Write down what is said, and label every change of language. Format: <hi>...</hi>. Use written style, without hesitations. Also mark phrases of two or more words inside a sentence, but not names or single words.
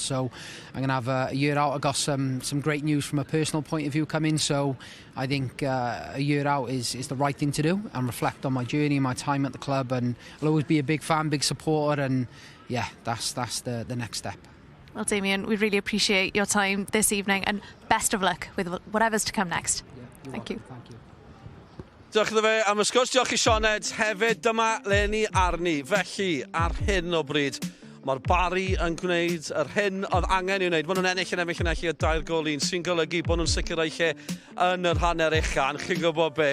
<en>So I'm going to have a year out. I got some great news from a personal point of view coming, so I think a year out is the right thing to do, and reflect on my journey, my time at the club, and I'll always be a big fan, big supporter, and yeah, that's the next step. Well, Damien, we really appreciate your time this evening, and best of luck with whatever's to come next. Thank you. Thank you.</en> <cy>Diolch iddo fe am y sgwrs, diolch I Sioned. Hefyd, dyma Leni Arni. Felly, ar hyn o bryd, mae'r Barry yn gwneud yr hyn oedd angen i'w wneud. Maen nhw'n ennill y 2 gol 1, sy'n golygu bod nhw'n sicrhau lle yn yr hanner uchan. Chi'n gwybod be?</cy>